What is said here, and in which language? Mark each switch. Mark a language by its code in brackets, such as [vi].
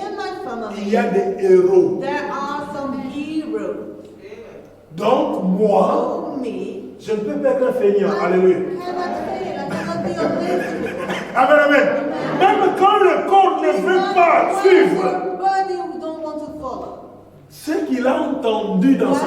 [en] that in my family, [fr] il y a des héros. [en] there are some heroes. [fr] Donc moi, [en] So me, [fr] je ne peux pas être un feignant. Alléluia. [en] cannot fail. I cannot be unlazy. Amen, amen. [fr] Même quand le corps ne veut pas suivre [en] Your body who don't want to follow. [fr] ce qu'il a entendu dans sa